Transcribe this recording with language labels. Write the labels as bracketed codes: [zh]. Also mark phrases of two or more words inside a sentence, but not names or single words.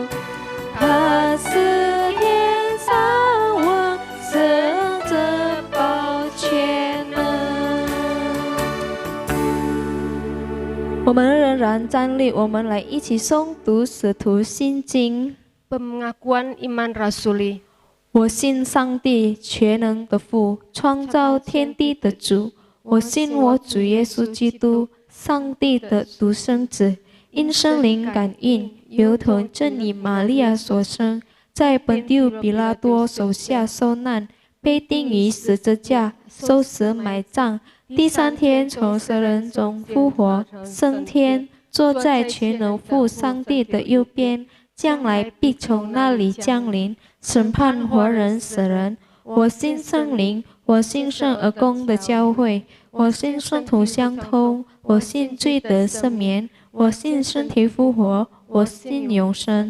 [zh] 他是天上王，圣者保全能。我们仍然站立，我们来一起诵读《使徒信经》。 [id] Pengakuan iman rasuli. [zh] 我信上帝全能的父，创造天地的主。我信我主耶稣基督，上帝的独生子，因圣灵感应，由童真女玛利亚所生，在本丢比拉多手下受难，被钉于十字架，受死埋葬，第三天从死人中复活，升天，坐在全能父上帝的右边，将来必从那里降临，审判活人死人。我信圣灵，我信圣而公的教会， 我信圣徒相通，我信罪得赦免，我信身体复活，我信永生。